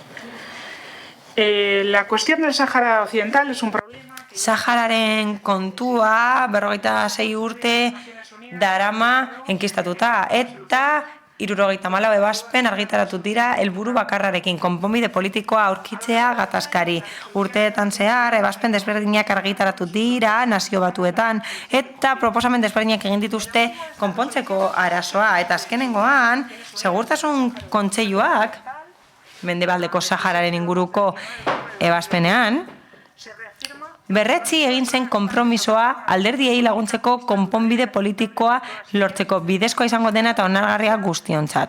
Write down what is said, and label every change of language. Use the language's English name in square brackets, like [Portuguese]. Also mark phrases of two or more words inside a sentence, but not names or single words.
[Spanish] La cuestión del Sahara Occidental es un problema. [Basque] Sahararen kontua 46 urte darama enkistatuta eta 74 ebazpen argitaratu dira helburu bakarrarekin konponbide politikoa aurkitzea gatazkari. Urteetan zehar ebazpen desberdinak argitaratu dira Nazio Batuetan eta proposamen desberdinak egin dituzte konpontzeko arazoa eta azkenengoan Segurtasun Kontseiluak Mendebaldeko Sahararen inguruko ebazpenean berretzi egin zen konpromisoa alderdiei laguntzeko konponbide politikoa lortzeko bidezkoa izango dena eta onargarria guztiontzat.